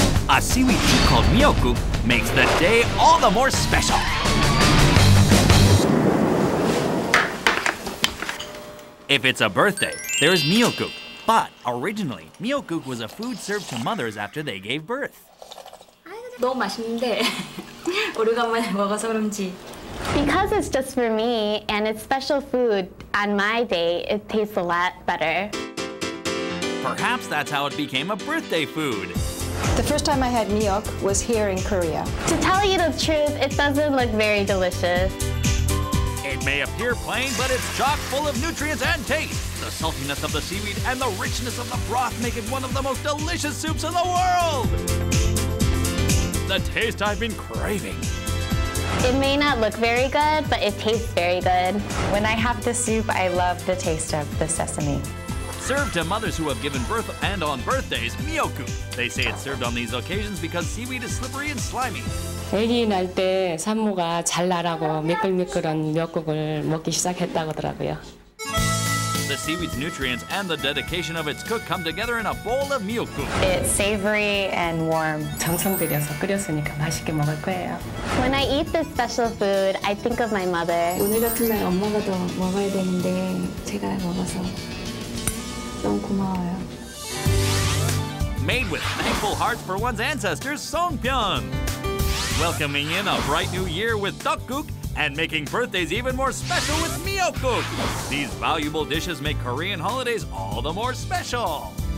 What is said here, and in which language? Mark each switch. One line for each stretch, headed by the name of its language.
English: A seaweed soup called miyeokguk makes the day all the more special. If it's a birthday, there's miyeokguk. But originally, miyeokguk was a food served to mothers after they gave birth.
Korean: 너무 맛있는데 오래간만에 먹어서 그런지.
English: Because it's just for me and it's special food on my day, it tastes a lot better. Perhaps that's how it became a birthday food. The first time I had miyeok was here in Korea. To tell you the truth, it doesn't look very delicious. It may appear plain, but it's chock full of nutrients and taste. The saltiness of the seaweed and the richness of the broth make it one of the most delicious soups in the world. The taste I've been craving. It may not look very good, but it tastes very good. When I have the soup, I love the taste of the sesame. Served to mothers who have given birth and on birthdays, miyeokguk. They say it's served on these occasions because seaweed is slippery and slimy.
Korean: 아기 날 때 산모가 잘 나라고 미끌미끌한 미역국을 먹기 시작했다고 하더라고요.
English: The seaweed's nutrients and the dedication of its cook come together in a bowl of miyeokguk. It's savory and warm.
Korean: 정성 들여서 끓였으니까 맛있게 먹을 거예요.
English: When I eat this special food, I think of my mother.
Korean: 오늘 같은 날 엄마가 더 먹어야 되는데 제가 먹어서 너무 고마워요.
English: Made with thankful hearts for one's ancestors, songpyeon. Welcoming in a bright new year with tteokguk and making birthdays even more special with miyeokguk. These valuable dishes make Korean holidays all the more special.